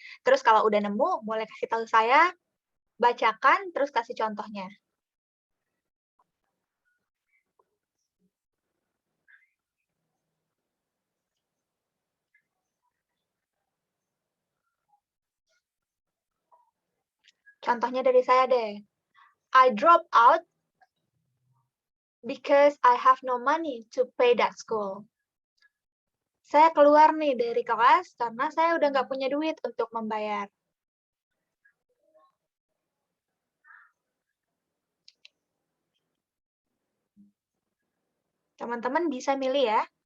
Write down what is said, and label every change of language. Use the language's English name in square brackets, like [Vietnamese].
[Indonesian] Terus kalau udah nemu, boleh kasih tahu saya, bacakan, terus kasih contohnya. Contohnya dari saya deh. [English] I drop out because I have no money to pay that school. [Indonesian] Saya keluar nih dari kelas karena saya udah nggak punya duit untuk membayar. Teman-teman bisa milih ya.